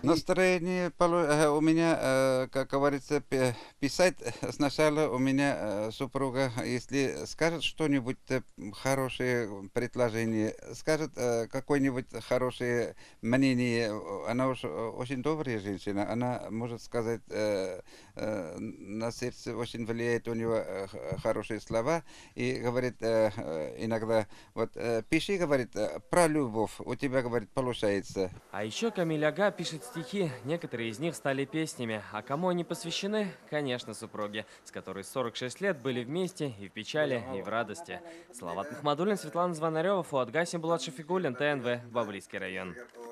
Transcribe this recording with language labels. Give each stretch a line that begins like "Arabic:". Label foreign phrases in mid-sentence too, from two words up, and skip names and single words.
Russian: Настроение у меня, как говорится, писать сначала у меня супруга, если скажет что-нибудь хорошее предложение, скажет какое-нибудь хорошее мнение, она уж очень добрая женщина, она может сказать, на сердце очень влияет у него хорошие слова и говорит иногда, вот пиши, говорит, про любовь, у тебя, говорит, получается. А еще Камиль Ага пишет стихи, некоторые из них стали песнями. А кому они посвящены? Конечно, супруге, с которой 46 лет были вместе и в печали, и в радости. Салават Махмадуллин, Светлана Звонарева, Фуад Гасим, Булат Шафигуллин, ТНВ, Бавлийский район.